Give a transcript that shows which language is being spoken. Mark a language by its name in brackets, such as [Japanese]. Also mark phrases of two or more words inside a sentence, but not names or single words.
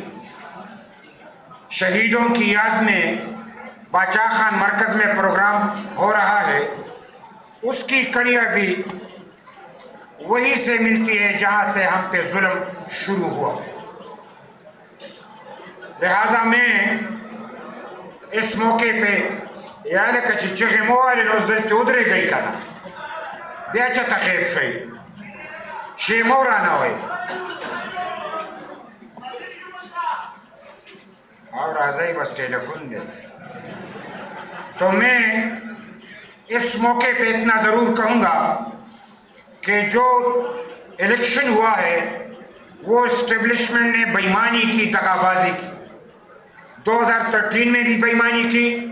[Urdu] شہیدوں کی یاد میں باچا خان مرکز میں پروگرام ہو رہا ہے اس کی کڑیاں بھی وہی سے ملتی ہے جہاں سے ہم پہ ظلم شروع ہوا لہٰذا میں اس موقع پہ [Pashto] یا لکه چې چغې مو والې نو اوس دلته ودرېږئ که نه بیا چېرته خیب شئ شی مو رانه وئ [Urdu] اور راځئ بس ٹیلیفون دے تو میں اس موقع پہ اتنا ضرور کہوں گا کہ جو الیکشن ہوا ہے وہ اسٹیبلشمنٹ نے بےایمانی کی دغا بازی کی 2013 میں بھی بےایمانی کی